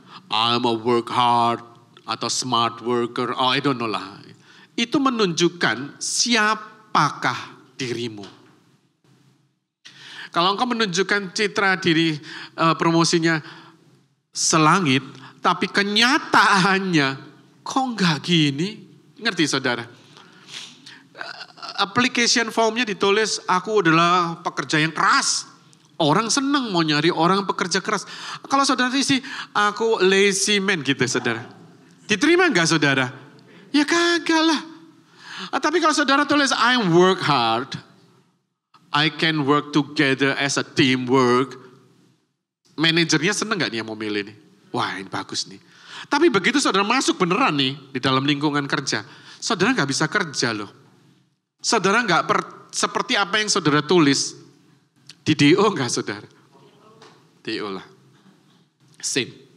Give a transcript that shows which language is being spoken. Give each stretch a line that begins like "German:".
English: I'm a work hard atau smart worker, oh I don't know lah.
Indonesian: Itu menunjukkan siapakah dirimu. Kalau engkau menunjukkan citra diri promosinya selangit, tapi kenyataannya kok enggak gini? Ngerti saudara? Application formnya ditulis, aku adalah pekerja yang keras. Orang senang mau nyari orang pekerja keras. Kalau saudara isi, aku
English: lazy man
Indonesian: gitu saudara. Diterima enggak saudara? Ya kagak lah. Tapi kalau saudara tulis,
English: I work hard. I can work together as a teamwork.
Indonesian: Manajernya senang enggak nih yang mau milih nih? Wah ini bagus nih. Tapi begitu saudara masuk beneran nih di dalam lingkungan kerja. Saudara enggak bisa kerja loh. Saudara enggak seperti apa yang saudara tulis. Di DO enggak saudara? DO lah. Sin.